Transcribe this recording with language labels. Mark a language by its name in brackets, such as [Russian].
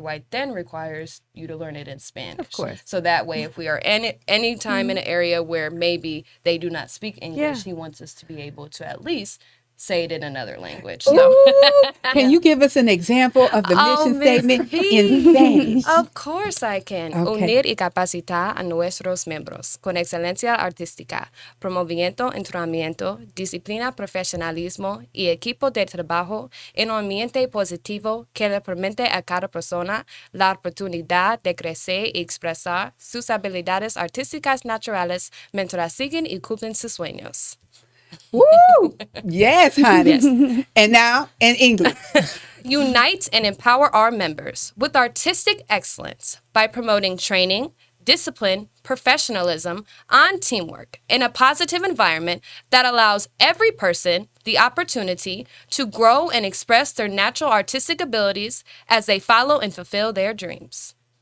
[English] White then requires you to learn it in Spanish. Of course. So that way, if we are any time in an area where maybe they do not speak English, he wants us to be able to at least say it in another language. So. Ooh, can you give us an example of the mission Miss statement V. in Spanish? Of course I can. Okay. [Spanish] Unir y capacitar a nuestros miembros con excelencia artística, promoviendo entrenamiento, disciplina, profesionalismo y equipo de trabajo en un ambiente positivo que le permite a cada persona la oportunidad de crecer y expresar sus habilidades artísticas naturales mientras siguen y cumplen sus sueños. [English] Woo! Yes, honey. Yes. And now in English. Unite and empower our members with artistic excellence by promoting training, discipline, professionalism, and teamwork in a positive environment that allows every person the opportunity to grow and express their natural artistic abilities as they follow and fulfill their dreams.